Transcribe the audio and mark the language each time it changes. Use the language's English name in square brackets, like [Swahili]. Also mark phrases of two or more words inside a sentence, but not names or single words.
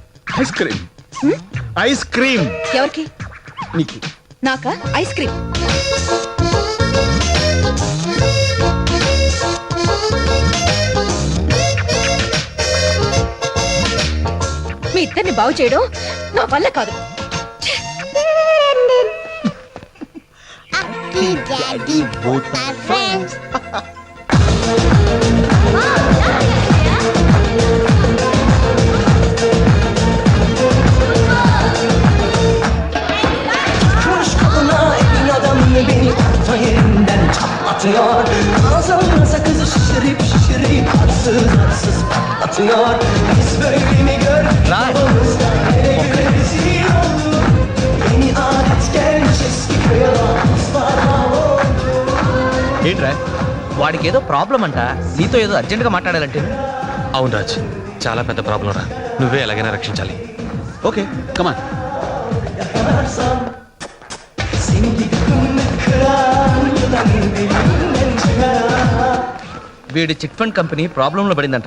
[English] ice cream. ice cream [Telugu] ఎవరికి? నీకు. నాకా [English] ice cream? [Telugu] మీ ఇద్దరిని బాగు చేయడం నా వల్ల కాదు. [English] Aki, Daddy, both are friends. [Turkish] Kuş kapına elin adamını beni orta yerinden çatlatıyor. Ağzımda sakızı şişirip şişirip arsız patlatıyor. Biz böyle mi gördük babamızda nereye rezil olduk. Yeni adet gelmiş eski köye [Telugu] ఏంట్రా వాడికి ఏదో ప్రాబ్లం అంట, నీతో ఏదో అర్జెంటుగా మాట్లాడాలంటే. అవును రాజ్, చాలా పెద్ద ప్రాబ్లం రా. నువ్వే ఎలాగైనా రక్షించాలి. [English] okay come on. [Telugu] వీడి [English] chit fund company [Telugu] ప్రాబ్లంలో పడిందంట.